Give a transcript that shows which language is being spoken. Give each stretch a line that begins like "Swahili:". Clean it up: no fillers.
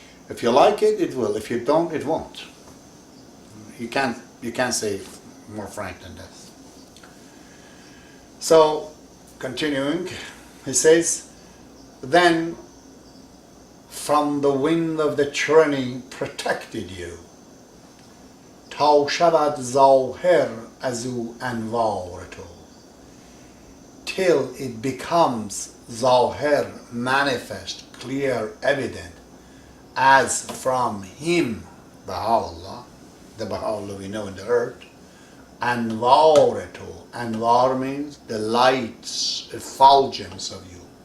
English: If you like it, it will. If you don't, it won't. You can't say more frank than this. So, continuing, he says, then from the wind of the tyranny protected you.
Persian: تا شود ظاهر از او انوار تو.
English: Till it becomes ظاهر, manifest, clear, evident, as from him, Baha'u'llah, the Baha'u'llah we know in the earth, anwar to. Anwar means the lights, effulgence of you.